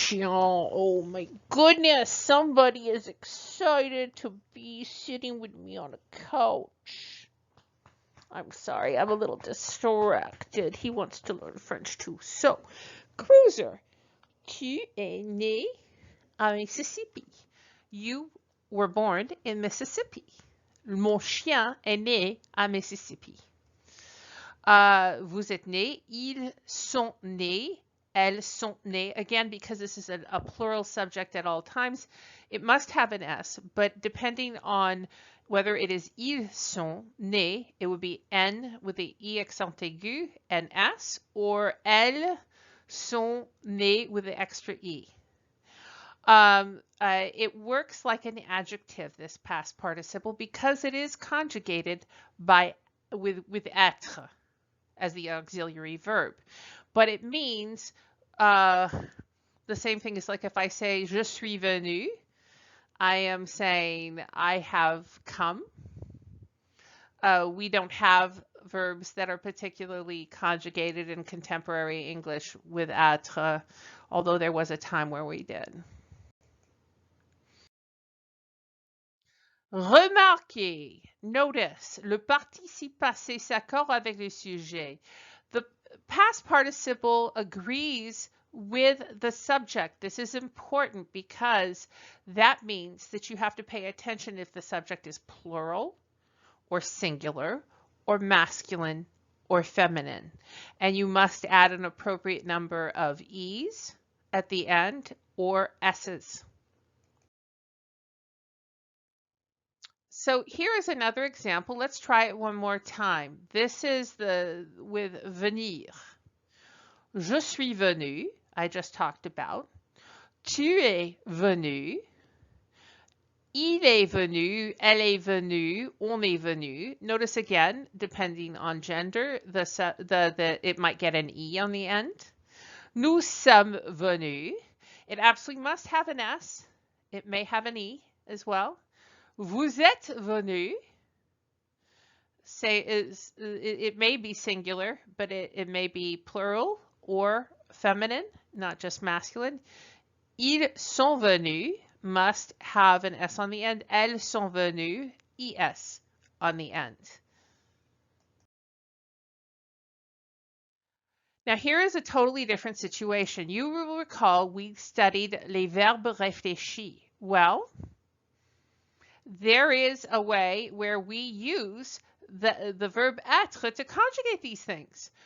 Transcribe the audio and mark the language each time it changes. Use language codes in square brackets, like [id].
[en] Oh my goodness, somebody is excited to be sitting with me on a couch. I'm sorry, I'm a little distracted. He wants to learn French too. [fr] So, Cruiser, tu es né à Mississippi. [en] You were born in Mississippi. [fr] Mon chien est né à Mississippi. Vous êtes nés, ils sont nés, elles sont nées. [en] Again, because this is a plural subject at all times, it must have an S, but depending on whether it is [fr] ils sont nés, [en] it would be N with the E accent aigu and S, or [fr] elles sont nées [en] with the extra E. It works like an adjective, this past participle, because it is conjugated with être. as the auxiliary verb. But it means the same thing as like if I say [fr] je suis venu, [en] I am saying I have come. We don't have verbs that are particularly conjugated in contemporary English with être, although there was a time where we did. [fr] Remarquez, notice, le participe passé s'accorde avec le sujet. [en] The past participle agrees with the subject. This is important because that means that you have to pay attention if the subject is plural or singular or masculine or feminine. And you must add an appropriate number of E's at the end or S's. So here is another example. Let's try it one more time. This is with venir. [fr] Je suis venu, [en] I just talked about. [fr] Tu es venu. Il est venu, elle est venue, on est venu. [en] Notice again, depending on gender, it might get an E on the end. [fr] Nous sommes venus. [en] It absolutely must have an S. It may have an E as well. [fr] Vous êtes venu. [en] It may be singular, but it may be plural or feminine, not just masculine. [fr] Ils sont venus [en] must have an S on the end. [fr] Elles sont venues, [en] ES on the end. Now here is a totally different situation. You will recall we studied les verbes réfléchis. Well, there is a way where we use the verb être to conjugate these things.